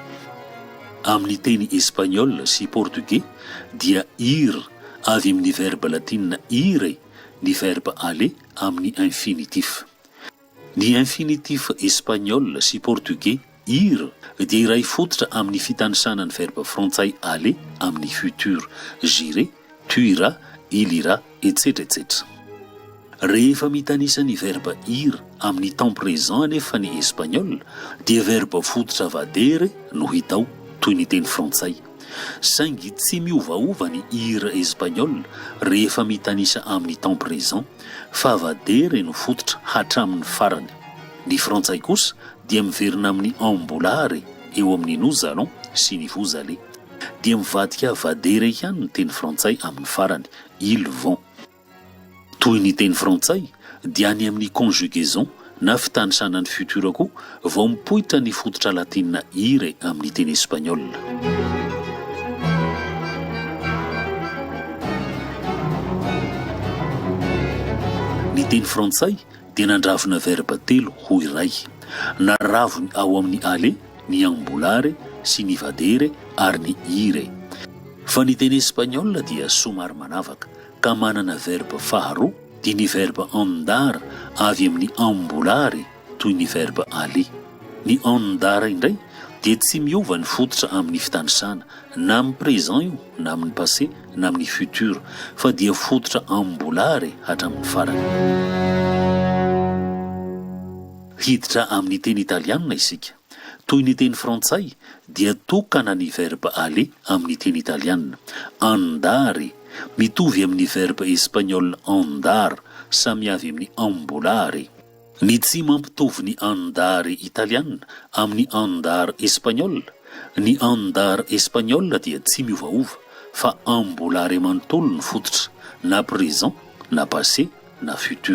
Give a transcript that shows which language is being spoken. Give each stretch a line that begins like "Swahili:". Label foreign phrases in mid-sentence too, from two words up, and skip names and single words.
Malagasy: Amin'ny teny espagnol sy portugais dia ir avy amin'ny verbe latinina ire ny
French: verbe aller
Malagasy: amin'ny infinitif. Ny infinitif espagnol sy portugais ir dia iray fototra amin'ny fitanisana ny verbe frantsay aller amin'ny futur
French: j'irai, tu iras, il ira etc etc.
Malagasy: Rehefa mitanisa ny verbe ir amin'ny
French: temps présent
Malagasy: anefa ny espagnol dia verbe fototra vadere no hitao toy ny teny frantsay. Saingy tsy miovaova ny ir espagnol rehefa mitanisa amin'ny
French: temps présent
Malagasy: fa vadere no fototra hatramin'ny farany. Ny frantsay kosa dia miverina amin'ny ambolare eo amin'ny
French: nous allons
Malagasy: sy ny
French: vous allez
Malagasy: dia mivadika vadere ihany ny teny frantsay amin'ny farany
French: ils vont.
Malagasy: Toy ny teny frantsay dia any amin'ny conjugaison na fitanisana ny futur koa vao mipoitra ny fototra latinina ire amin'ny teny espagnol. Ny teny frantsay dia nandravina verbe telo ho iray, naravony ao amin'ny aller ny ambolare sy ny vadere ary ny ire. Fa ny teny espagnol dia somary manavaka ka manana verbe faharoa dia ny verbe andar avy amin'ny ambolare toy ny
French: verbe aller.
Malagasy: Ny andar indray dia tsy miova ny fototra amin'ny fitanisana na amin'ny présent io na amin'ny passé na amin'ny futur fa dia fototra ambolare hatramin'ny farany. Hiditra amin'ny teny italiana isika toy ny teny frantsay dia tokana ny
French: verbe aller
Malagasy: amin'ny teny italiana andare mitovy amin'ny
French: verbe espagnol
Malagasy: andar samy avy amin'ny ambolare. Ny tsy mampitovy ny andare italiana amin'ny andar espagnol, ny andar espagnol dia tsy miovaova fa ambolare manontolo ny fototra na présent na passé na futur.